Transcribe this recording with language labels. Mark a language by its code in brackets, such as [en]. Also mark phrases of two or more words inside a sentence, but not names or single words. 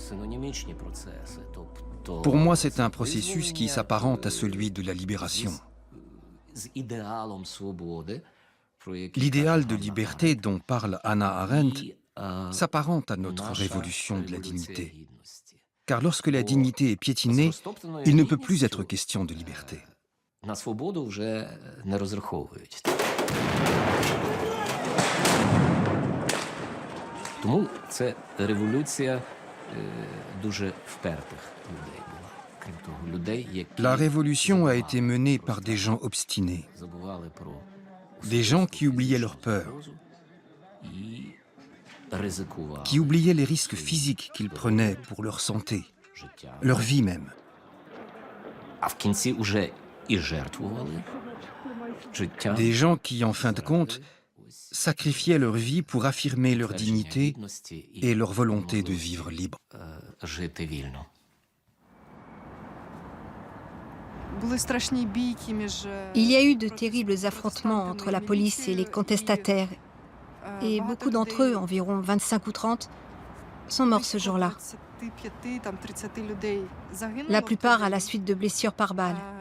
[fr] Pour moi, c'est un processus qui s'apparente à celui de la libération. L'idéal de liberté dont parle Hannah Arendt s'apparente à notre révolution de la dignité. Car lorsque la dignité est piétinée, il ne peut plus être question de liberté. [uk] На свободу вже не розраховують. Тому це революція дуже впертих людей була. Крім того, людей, які [fr] La révolution a été menée par des gens obstinés, [uk] забували про [fr] des gens qui oubliaient leur peur, [uk] і ризикували. [fr] qui oubliaient les risques physiques qu'ils prenaient pour leur santé, leur vie même. [uk] А в кінці уже і жертвували життя. [fr] Des gens qui, en fin de compte, sacrifiaient leur vie pour affirmer leur dignité et leur volonté de vivre libre. [uk] Жити вільно. [fr] Il y a eu de terribles affrontements entre la police et les contestataires, et beaucoup d'entre eux, environ 25 ou 30, sont morts ce jour-là. La plupart à la suite de blessures par balle.